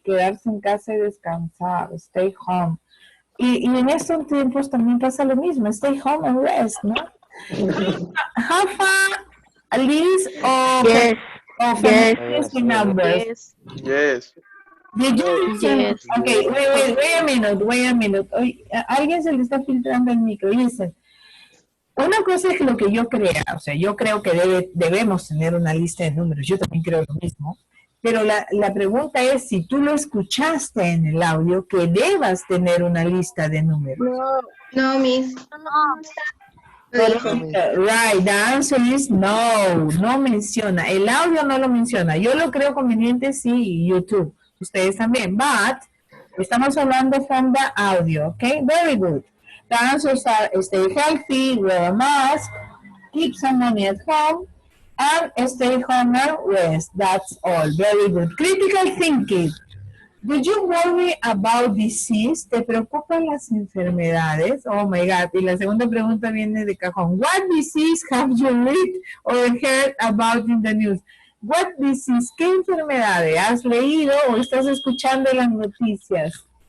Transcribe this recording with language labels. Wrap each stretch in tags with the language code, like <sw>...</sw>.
<es>Quedarse en casa y descansar.</es> <en>Stay home.</en> <es>Y en estos tiempos también pasa lo mismo.</es> <en>Stay home and rest, ¿no? Have a list of emergency numbers. Yes. Did you listen? Okay, wait a minute.</en> <es>Oye, a alguien se le está filtrando el micro.</es> <en>Listen.</en> <es>Una cosa es lo que yo crea, o sea, yo creo que debemos tener una lista de números, yo también creo lo mismo, pero la pregunta es si tú lo escuchaste en el audio, que debas tener una lista de números. No, miss.</es> <en>Right, the answer is no,</en> <es>no menciona, el audio no lo menciona, yo lo creo conveniente, sí, YouTube, ustedes también, but estamos hablando</es> <en>from the audio, okay, very good. The answers are stay healthy, wear a mask, keep some money at home, and stay home and rest. That's all. Very good. Critical thinking. Do you worry about disease?</en> <es>¿Te preocupan las enfermedades?</es> <en>Oh my God.</en> <es>Y la segunda pregunta viene de cajón.</es> <en>What disease have you read or heard about in the news? What disease?</en> <es>¿Qué enfermedades has leído o estás escuchando en las noticias?</es>